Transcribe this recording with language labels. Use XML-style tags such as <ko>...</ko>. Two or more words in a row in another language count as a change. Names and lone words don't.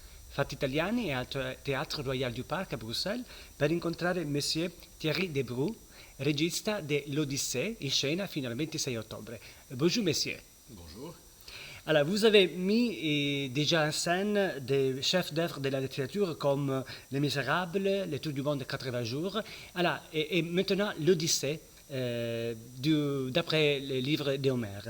<it>Fatti Italiani e al Teatro Royal du Parc a Bruxelles per incontrare Monsieur Thierry Debrou, regista de L'Odyssée, in scena fino al 26 ottobre.</it> <fr>Bonjour Monsieur. Bonjour. Alors, vous avez mis déjà en scène des chefs d'œuvre de la littérature comme Les Misérables, Le Tour du monde de 80 jours. Alors, et maintenant, l'Odyssée, d'après les livres d'Homère.</fr>